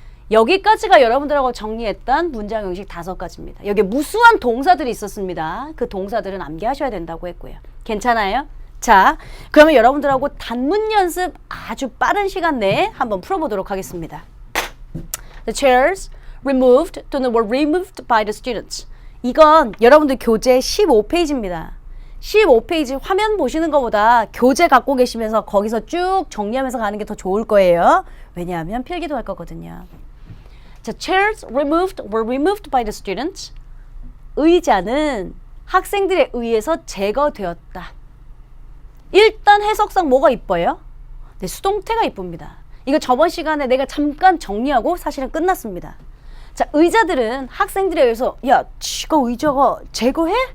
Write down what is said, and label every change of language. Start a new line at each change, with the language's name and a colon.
Korean: 여기까지가 여러분들하고 정리했던 문장 형식 5가지입니다. 여기에 무수한 동사들이 있었습니다. 그 동사들은 암기하셔야 된다고 했고요. 괜찮아요? 자, 그러면 여러분들하고 단문 연습 아주 빠른 시간 내에 한번 풀어보도록 하겠습니다.
English: The chairs removed
Korean: 또는
English: were removed by the students.
Korean: 이건 여러분들 교재 15페이지입니다. 15페이지 화면 보시는 것보다 교재 갖고 계시면서 거기서 쭉 정리하면서 가는 게 더 좋을 거예요. 왜냐하면 필기도 할 거거든요.
English: 자, chairs removed were removed by the students.
Korean: 의자는 학생들에 의해서 제거되었다. 일단 해석상 뭐가 이뻐요? 네, 수동태가 이쁩니다. 이거 저번 시간에 내가 잠깐 정리하고 사실은 끝났습니다. 자, 의자들은 학생들에 의해서 야, 지가 의자가 제거해?